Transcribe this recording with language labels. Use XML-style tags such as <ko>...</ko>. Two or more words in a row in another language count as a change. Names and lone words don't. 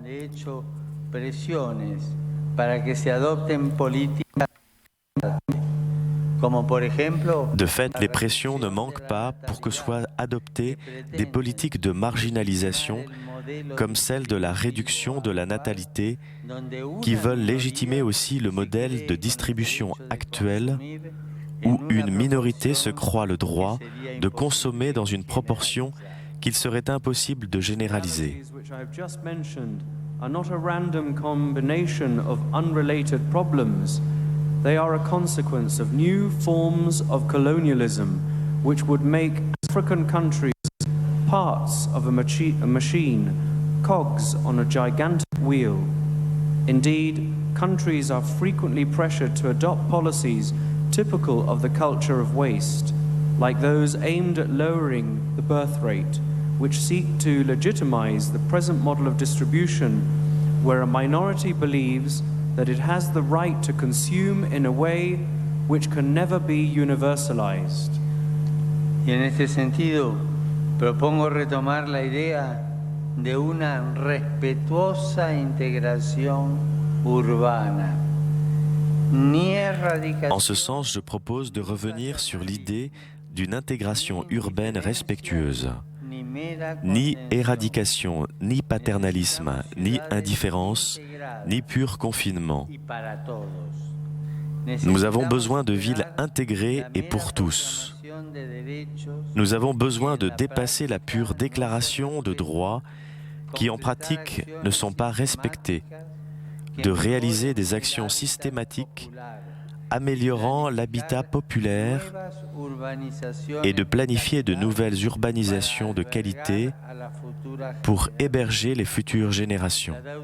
<fr>De fait, les pressions ne manquent pas pour que soient adoptées des politiques de marginalisation comme celle de la réduction de la natalité, qui veulent légitimer aussi le modèle de distribution actuel où une minorité se croit le droit de consommer dans une proportion qu'il serait impossible de généraliser.</fr> <en>They are a consequence of new forms of colonialism which would make African countries parts of a machine, cogs on a gigantic wheel. Indeed, countries are frequently pressured to adopt policies typical of the culture of waste, like those aimed at lowering the birth rate, which seek to legitimize the present model of distribution where a minority believes that it has the right to consume in a way which can never be universalized.</en> <es>Y en este sentido, propongo retomar la idea de una respetuosa integración urbana.</es> <fr>En ce sens, je propose de revenir sur l'idée d'une intégration urbaine respectueuse. Ni éradication, ni paternalisme, ni indifférence, ni pur confinement. Nous avons besoin de villes intégrées et pour tous. Nous avons besoin de dépasser la pure déclaration de droits qui en pratique ne sont pas respectés, de réaliser des actions systématiques améliorant l'habitat populaire et de planifier de nouvelles urbanisations de qualité pour héberger les futures générations.</fr>